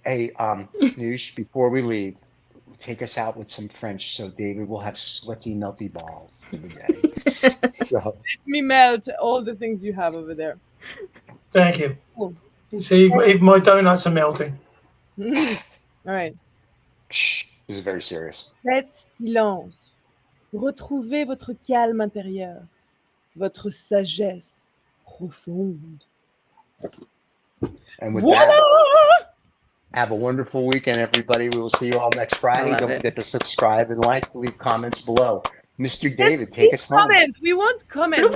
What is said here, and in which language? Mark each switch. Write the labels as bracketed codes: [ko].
[en] Hey, Noosh, before we leave, take us out with some French so David will have sweaty, melty balls for the day. So Let me melt all the things you have over there. Thank you. Cool. See, even my donuts are melting. All right. shh, this is very serious. [fr] Faites silence. Retrouvez votre calme intérieur, votre sagesse profonde. [en] And with [fr] Voila! [en] that, have a wonderful weekend, everybody. We will see you all next Friday. love Don't it. forget to subscribe and like, leave comments below. Mr. David, take us home. Comment. We want comments.